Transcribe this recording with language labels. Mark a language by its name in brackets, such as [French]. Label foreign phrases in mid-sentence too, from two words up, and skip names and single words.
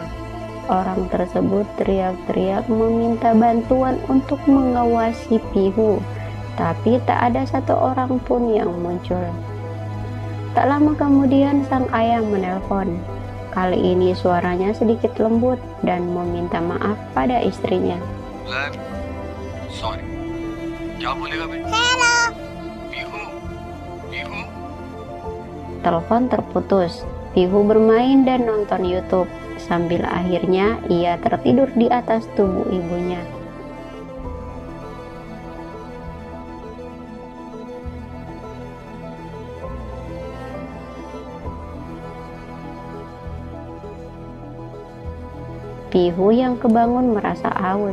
[Indonesian] Orang tersebut teriak-teriak meminta bantuan untuk mengawasi Pihu, tapi tak ada satu orang pun yang muncul. Tak lama kemudian sang ayah menelpon. Kali ini suaranya sedikit lembut dan meminta maaf pada istrinya. Sorry. [Hindi] क्या बोलेगा बे? Hello. Pihu. Pihu. [Indonesian] Telepon terputus. Pihu bermain dan nonton YouTube. Sambil akhirnya ia tertidur di atas tubuh ibunya. Pihu yang kebangun merasa haus.